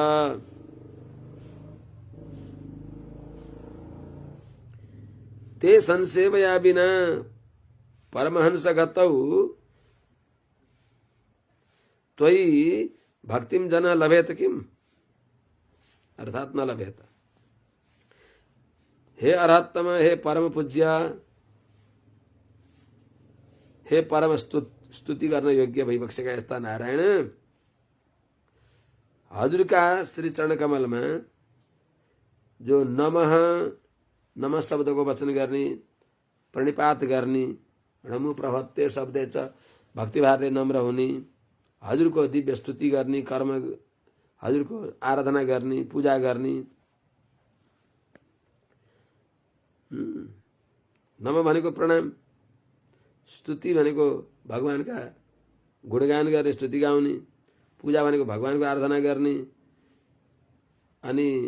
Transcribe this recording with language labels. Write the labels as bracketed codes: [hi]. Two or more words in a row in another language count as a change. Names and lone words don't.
[sa] ते संसेवया विना परमहंसगतौ त्वयि भक्तिं जनः लभेत किम, अर्थात न लभेत। [ne] हे अरहत्तम, हे परम पूज्य, हे परम स्तुति गर्न योग्य भइबक्सेका यस्ता नारायण, हजुरका श्री चरण कमलमा जो [sa] नमः नमः [ne] शब्दको वचन गर्ने, प्रणिपात गर्ने, [sa] नमो प्रभत्ते शब्दे च [ne] भक्तिभावले नम्र हुने, हजुरको दिव्य स्तुति गर्ने, कर्म हजुरको आराधना गर्ने, पूजा गर्ने। नम भनेको प्रणाम, स्तुति भनेको भगवानका गुणगान गर्ने, स्तुति गाउने, पूजा भनेको भगवानको आराधना गर्ने, अनि